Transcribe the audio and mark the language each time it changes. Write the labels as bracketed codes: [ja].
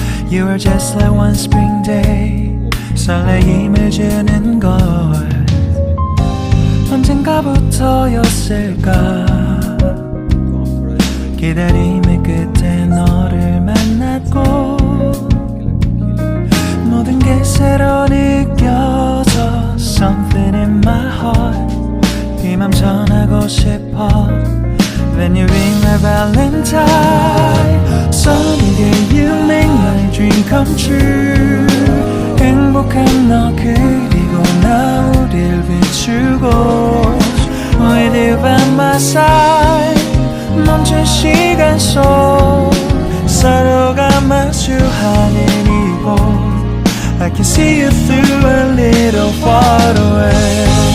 [en] You were just like one spring day. [ko] 설레임을 주는 걸 언젠가부터였을까. 기다림의 끝에 너를 만났고 모든 게 새로 느껴져. [en] Something in my heart. [ko] 네 맘 전하고 싶어. [en] When you ring my valentine. Sunny day you make my dream come true. [ko] 행복한 너 그리고 나 우릴 비추고 [en] With you by my side. [ko] 멈춘 시간 속 서로가 마주하는 이곳 [en] I can see you through a little far away.